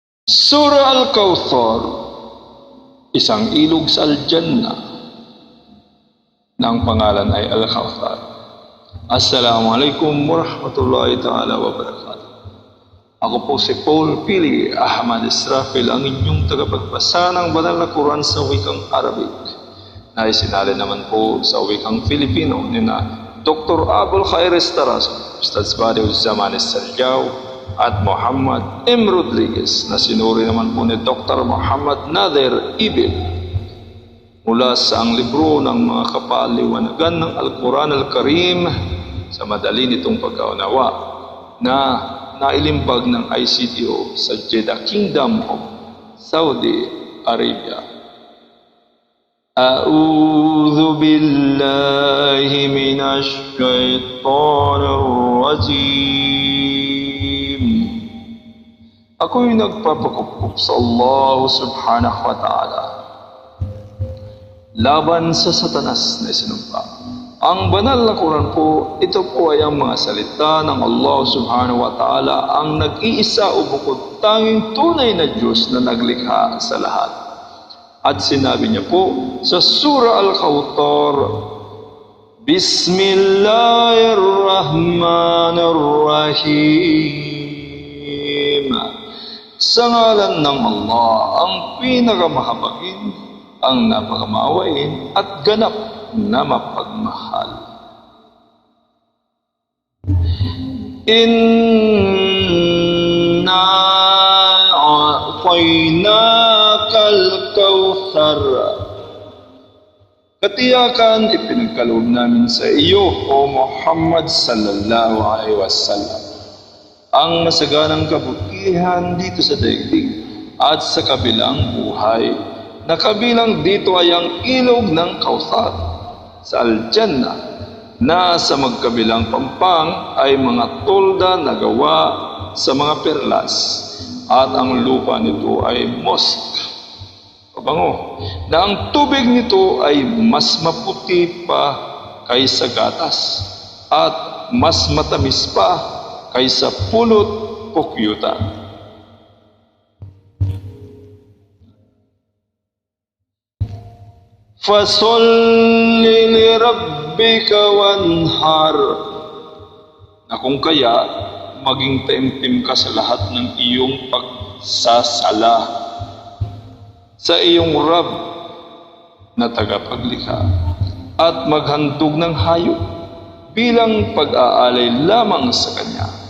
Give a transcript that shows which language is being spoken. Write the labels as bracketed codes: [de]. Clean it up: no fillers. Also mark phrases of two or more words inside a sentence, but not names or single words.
[tl] Surah Al-Kawthar, isang ilog sa Al-Jannah na ang pangalan ay Al-Kawthar. [ar] السلام عليكم ورحمة الله تعالى وبركاته. [tl] Ako po si Paul Pili Ahmad Israfil, ang inyong tagapagbasa ng banal na Quran sa wikang Arabic na isinalin naman po sa wikang Filipino ni na Dr. Abul Khairis Tarazo, Ustaz Badi'uz Zaman Saljaw, at Muhammad M. Rodriguez na sinuri naman po ni Dr. Muhammad Nader Ibil mula sa ang libro ng mga kapaliwanagan ng Al-Quran Al-Karim sa madali nitong pagkaunawa na nailimbag ng ICTO sa Jeddah Kingdom of Saudi Arabia. [ar] أعوذ بالله من الشيطان الرجيم. [tl] Ako'y nagpapakupkup sa Allah [ar] سبحانه وتعالى [tl] laban sa Satanas na isinumpa. Ang banal na Quran po, ito po ay ang mga salita ng Allah [ar] سبحانه وتعالى, [tl] ang nag-iisa o bukod tanging tunay na Diyos na naglikha sa lahat. At sinabi niya po sa Surah Al-Kawthar, Bismillahirrahmanirrahim. Sa ngalan ng Allah, ang pinakamahabagin, ang napakamawain at ganap na mapagmahal. [ar] إنا أعطيناك الكوثر. [tl] Katiyakan ipinagkaloob namin sa iyo, O Muhammad [ar] صلى الله عليه وسلم, [tl] ang masaganang kabutihan dito sa daigdig at sa kabilang buhay, na kabilang dito ay ang ilog ng Kawthar sa Al-Jannah, na sa magkabilang pampang ay mga tolda na gawa sa mga perlas, at ang lupa nito ay mosque, pabango, na ang tubig nito ay mas maputi pa kaysa gatas at mas matamis pa kaysa pulot o kyuta. [ar] فصل لربك وانحر, [tl] na kung kaya maging taimtim ka sa lahat ng iyong pagsasala sa iyong Rabb na tagapaglikha, at maghandog ng hayop bilang pag-aalay lamang sa Kanya.